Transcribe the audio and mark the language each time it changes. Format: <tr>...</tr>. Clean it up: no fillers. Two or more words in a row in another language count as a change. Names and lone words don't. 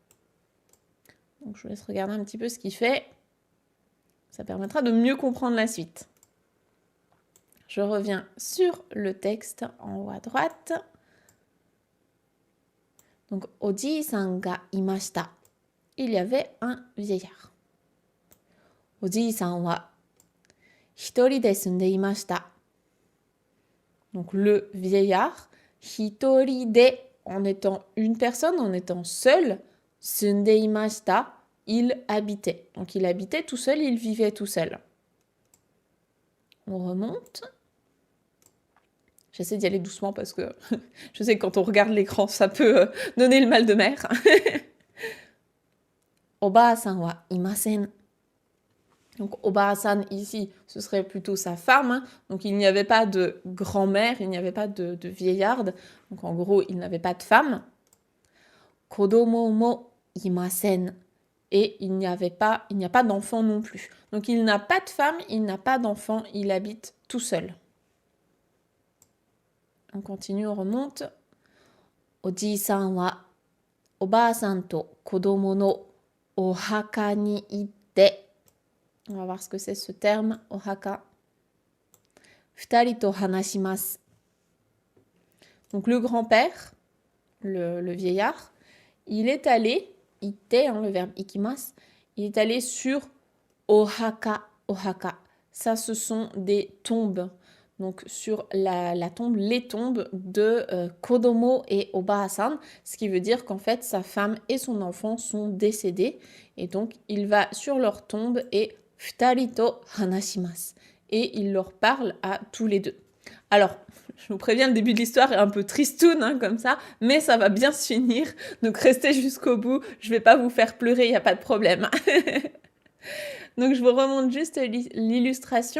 <fr>Donc je vous laisse regarder un petit peu ce qu'il fait. Ça permettra de mieux comprendre la suite. Je reviens sur le texte en haut à droite. Donc,</fr> <ja>おじいさんがいました.</ja> <fr>Il y avait un vieillard.</fr> <ja>おじいさんはひとりで住んでいました.</ja> <fr>Donc, le vieillard,</fr> <ja>ひとりで,</ja> <fr>en étant une personne, en étant seul,</fr> <ja>住んでいました,</ja> <fr>il habitait. Donc, il habitait tout seul, il vivait tout seul. On remonte. J'essaie d'y aller doucement parce que je sais que quand on regarde l'écran, ça peut donner le mal de mer.</fr> <ja>おばあさんはいません.</ja> <fr>Donc Oba-san ici, ce serait plutôt sa femme. Donc il n'y avait pas de grand-mère, il n'y avait pas de vieillarde. Donc en gros, il n'avait pas de femme.</fr> <ja>子供もいません.</ja> <fr>Et il n'y a pas d'enfant non plus. Donc il n'a pas de femme, il n'a pas d'enfant, il habite tout seul. On continue, on remonte.</fr> <ja>おじいさんはおばあさんと子供のお墓に行って.</ja> <fr>On va voir ce que c'est ce terme, ohaka.</fr> <ja>二人と話します.</ja> <fr>Donc le grand-père, le vieillard, il est allé, itte, le verbe ikimasu, il est allé sur</fr> <ja>お墓、お墓.</ja> <fr>Ça, ce sont des tombes. donc sur la tombe, les tombes de Kodomo et Oba-san, ce qui veut dire qu'en fait sa femme et son enfant sont décédés, et donc il va sur leur tombe et</fr> <ja>二人と話します,</ja> <fr>et il leur parle à tous les deux. Alors, je vous préviens, le début de l'histoire est un peu tristoun, hein, comme ça, mais ça va bien se finir, donc restez jusqu'au bout, je vais pas vous faire pleurer, il n'y a pas de problème. Donc je vous remonte juste l'illustration.</fr>